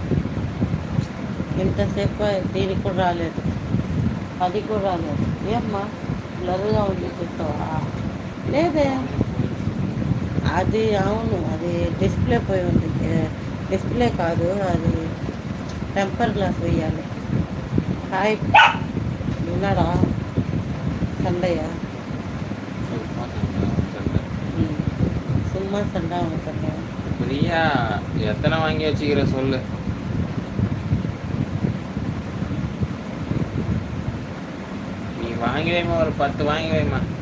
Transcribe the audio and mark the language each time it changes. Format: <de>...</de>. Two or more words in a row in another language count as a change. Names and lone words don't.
<te>ఇంతసేపు దీనికి కూడా రాలేదు అది కూడా రాలేదు ఏమ్మా బ్లర్గా ఉంది చూస్తావా లేదే అది అవును అది డిస్ప్లే పోయి ఉంది డిస్ప్లే కాదు అది</te> <en>temper glass</en> <te>వేయాలి హాయ్ ఉన్నాడా</te> <ta>சண்டையா சும்மா சண்டை அவங்க சண்டை பிரியா எத்தனை வாங்கி வச்சுக்கிற சொல்லு நீ வாங்கி வைமா ஒரு 10 வாங்கி வைமா</ta>